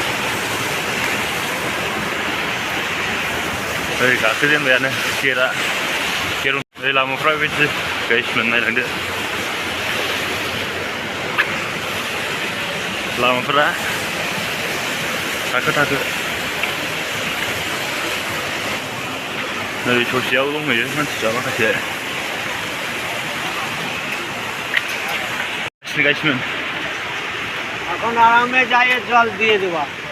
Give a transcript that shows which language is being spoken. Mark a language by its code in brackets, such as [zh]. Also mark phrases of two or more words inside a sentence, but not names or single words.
[brx] ओरै गाखोजेनबायानो गेटआ ओरै लामाफ्रा बेबायदि गाइसमोन नायलांदो लामाफोरा थाखो थाखो नै ससेयाव दंहैयो मानसिफ्रा माखासे गाइसमोन [bn] এখন আরামে যাইয়ে জল দিয়ে দেবা